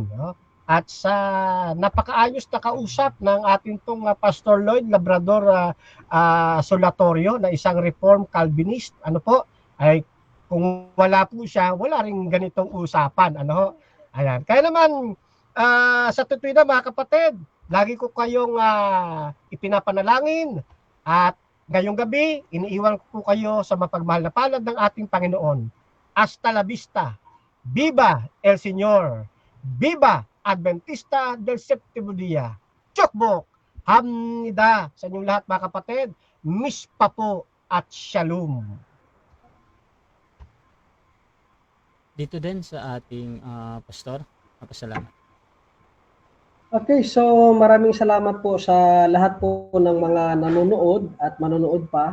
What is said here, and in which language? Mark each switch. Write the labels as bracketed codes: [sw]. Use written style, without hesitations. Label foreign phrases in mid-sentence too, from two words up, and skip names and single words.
[tl] At sa napakaayos na kausap ng ating pong Pastor Lloyd Labrador Solatorio na isang Reformed Calvinist, ay kung wala po siya, wala ring ganitong usapan. Ayan. Kaya naman, sa tutoy na mga kapatid, lagi ko kayong ipinapanalangin at ngayong gabi, iniiwan ko po kayo sa mapagmahal na palad ng ating Panginoon. [es] Hasta la vista. Viva el Señor. Viva Adventista del Séptimo Día. [ko] Chokbok. [tl] Hamnida sa inyong lahat mga kapatid. Mispa po at shalom. Dito din sa ating pastor. Pasalamat. Okay, so maraming salamat po sa lahat po ng mga nanonood at manonood pa.